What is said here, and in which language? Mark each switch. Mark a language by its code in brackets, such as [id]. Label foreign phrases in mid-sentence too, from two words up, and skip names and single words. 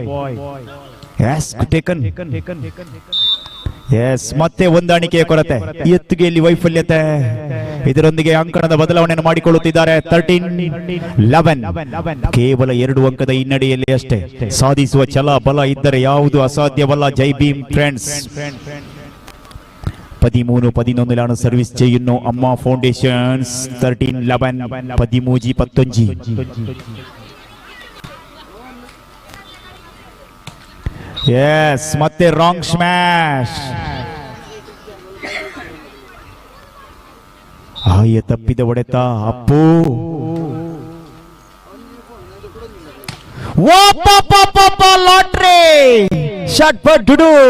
[kn] ಎಸ್, ಮತ್ತೆ ಹೊಂದಾಣಿಕೆಯ ಕೊರತೆ, ಎತ್ತುಗೆಯಲ್ಲಿ ವೈಫಲ್ಯತೆ. ಇದರೊಂದಿಗೆ ಅಂಕಣದ ಬದಲಾವಣೆಯನ್ನು ಮಾಡಿಕೊಳ್ಳುತ್ತಿದ್ದಾರೆ. 13-11, ಕೇವಲ 2 ಅಂಕದ ಹಿನ್ನಡೆಯಲ್ಲಿ ಅಷ್ಟೇ. ಸಾಧಿಸುವ ಛಲ ಬಲ ಇದ್ದರೆ ಯಾವುದು ಅಸಾಧ್ಯವಲ್ಲ. ಜೈ ಭೀಮ್ ಫ್ರೆಂಡ್ಸ್. 13-11 ಸರ್ವಿಸ್ ചെയ്യുന്നു അമ്മ ഫൗണ്ടേഷൻസ്. 13-11, 13-15. ಎಸ್, ಮತ್ತೆ [en] wrong smash. [kn] ಆಯ ತಪ್ಪಿದ ಹೊಡೆತ ಅಪ್ಪು. [en] lottery shot [kn] ಪಟ್ ಡುಡು.